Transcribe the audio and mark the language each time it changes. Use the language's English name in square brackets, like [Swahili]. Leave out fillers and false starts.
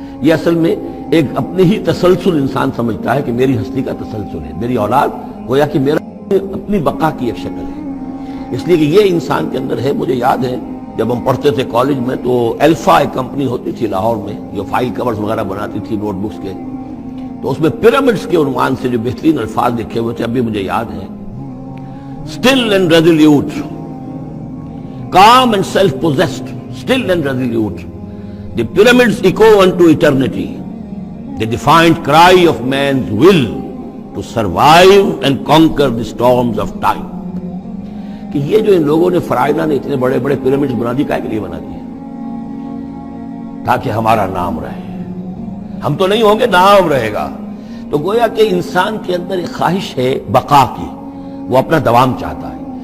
[Urdu] یہ اصل میں ایک اپنے ہی تسلسل انسان سمجھتا ہے کہ میری ہستی کا تسلسل ہے، میری اولاد گویا کہ میرا اپنی بقا کی ایک شکل ہے. اس لیے کہ یہ انسان کے اندر ہے. مجھے یاد ہے جب ہم پڑھتے تھے کالج میں تو الفا ایک کمپنی ہوتی تھی لاہور میں جو فائل کورز وغیرہ بناتی تھی نوٹ بکس کے، تو اس میں پیرامڈز کے عنوان سے جو بہترین الفاظ لکھے ہوئے تھے ابھی مجھے یاد ہے. [English] Still and resolute, calm and self-possessed, still and resolute, the pyramids echo unto eternity, the defiant cry of man's will to survive and conquer the storms of time. [Urdu] کہ یہ جو ان لوگوں نے فرائضہ نے اتنے بڑے بڑے پیرامڈز بنا دی، کائے کے لیے بنا دیے؟ تاکہ ہمارا نام رہے. ہم تو نہیں ہوں گے، نام رہے گا. تو گویا کہ انسان کے اندر ایک خواہش ہے بقا کی، وہ اپنا دوام چاہتا ہے.